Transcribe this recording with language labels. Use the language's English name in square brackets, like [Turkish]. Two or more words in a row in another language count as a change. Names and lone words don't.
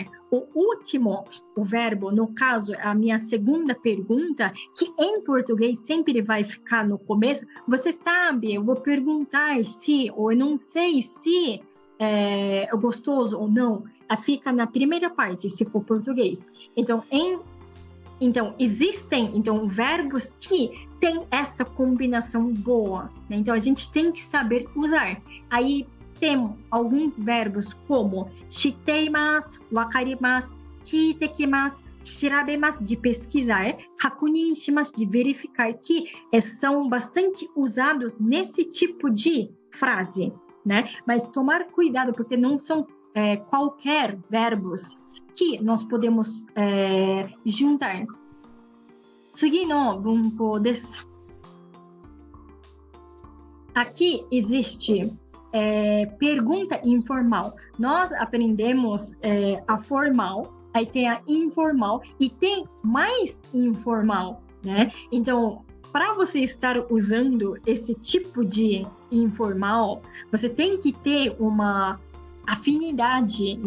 [Portuguese] O último, o verbo, no caso, a minha segunda pergunta, que em português sempre vai ficar no começo, você sabe, eu vou perguntar se, ou eu não sei se é gostoso ou não, fica na primeira parte, se for português. Então, existem verbos que têm essa combinação boa, né? Então, a gente tem que saber usar. Aí, tem alguns verbos como [Japanese] しています、わかります, 聞いてきます、調べます, [Portuguese] de pesquisar, [Japanese] 確認します, [Portuguese] de verificar, que são bastante usados nesse tipo de frase, né? Mas tomar cuidado, porque não são qualquer verbos que nós podemos juntar. [Japanese] 次の文法です。 [Portuguese] Aqui existe pergunta informal. Nós aprendemos a formal, aí tem a informal e tem mais informal, né? Então, para você estar usando esse tipo de informal, você tem que ter uma afinidade, né?